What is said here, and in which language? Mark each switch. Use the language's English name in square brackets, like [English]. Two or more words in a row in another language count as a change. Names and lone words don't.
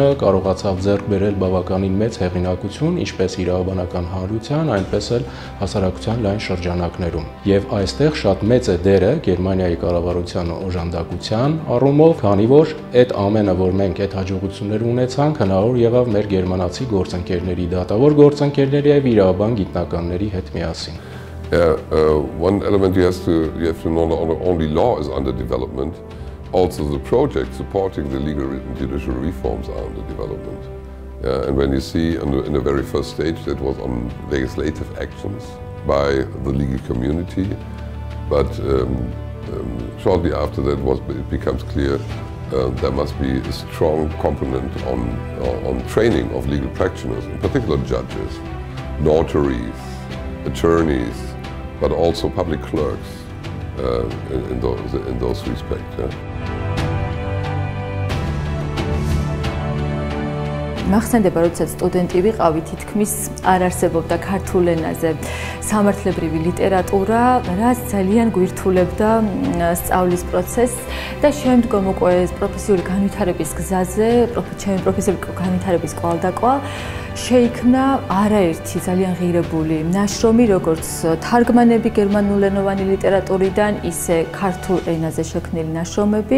[Armenian] կարողացավ ձեռք բերել բավականին մեծ հեղինակություն, ինչպես իրավաբանական հանրության, այնպես էլ հասարակության լայն շրջանակներում։ Եվ այստեղ շատ մեծ է դերը Գերմանիայի կառավարության օժանդակության առումով, քանի որ այդ ամենը, որ մենք այդ հաջողություններ ունեցանք, հնարավոր եղավ մեր գերմանացի գործընկերների, դատավոր գործընկերների եւ իրավաբան գիտնականների հետ միասին։ [English] One element you have to know, not only law is under development, also the project supporting the legal and judicial reforms are under development. And when you see in the very first stage that was on legislative actions by the legal community, but shortly after that it becomes clear there must be a strong component on training of legal practitioners, in particular judges, notaries, attorneys, but also public clerks in those respects. [Georgian] მახსენდება, როდესაც სტუდენტი ვიყავი, თითქმის არ არსებობდა ქართულ ენაზე სამართლებრივი ლიტერატურა, რაც ძალიან გვირთულებდა სწავლის პროცესს და შემდგომ უკვე პროფესიული განვითარების გზაზე, პროფესიული განვითარების კვალდაკვალ შეიქმნა არაერთი ძალიან ღირებული ნაშრომი, როგორც თარგმანები გერმანულენოვანი ლიტერატურიდან, ისე ქართულ ენაზე შექმნილი ნაშრომები.